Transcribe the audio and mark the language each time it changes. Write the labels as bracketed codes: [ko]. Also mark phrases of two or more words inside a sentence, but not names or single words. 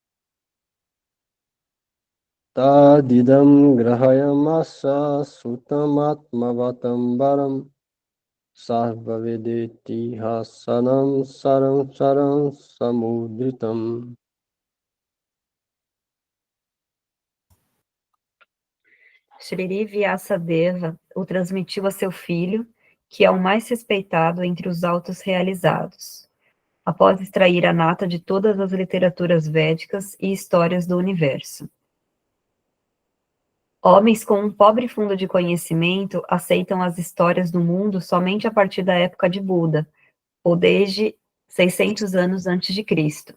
[sa] Tadidam grahayamasa sutamatmavatam varam sarvavedeti hasanam saram saram samudritam. [pt] Shri Vyasadeva o transmitiu a seu filho, que é o mais respeitado entre os autos realizados, após extrair a nata de todas as literaturas védicas e histórias do universo. Homens com um pobre fundo de conhecimento aceitam as histórias do mundo somente a partir da época de Buda, ou desde 600 anos antes de Cristo.